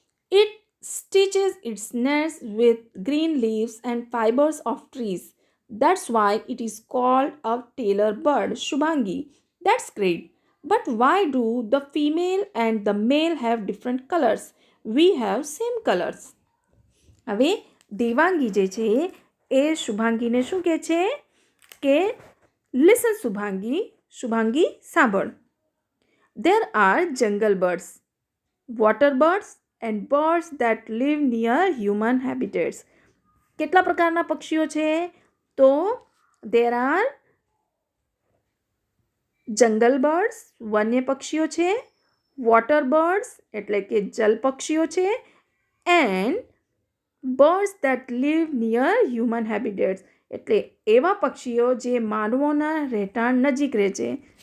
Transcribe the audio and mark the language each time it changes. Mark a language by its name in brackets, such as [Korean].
[English] It stitches its nest with green leaves and fibers of trees. That's why it is called a tailor bird. Shubhangi, that's great. But why do the female and the male have different colors? We have same colors. [Gujarati] હવે દેવાંગી જે છે એ શુભાંગીને શું કહે છે કે [English] listen [Gujarati] Shubhangi, Shubhangi સાંભળ. [English] There are jungle birds, water birds and birds that live near human habitats. [Gujarati] કેટલા પ્રકારના પક્ષીઓ છે? તો [English] there are [Gujarati] જંગલ બર્ડ્સ, વન્ય પક્ષીઓ છે, વોટર બર્ડ્સ એટલે કે જલ પક્ષીઓ છે, [English] and birds that live near human habitats [Gujarati] એટલે એવા પક્ષીઓ જે માનવોના રહેઠાણ નજીક રહે છે.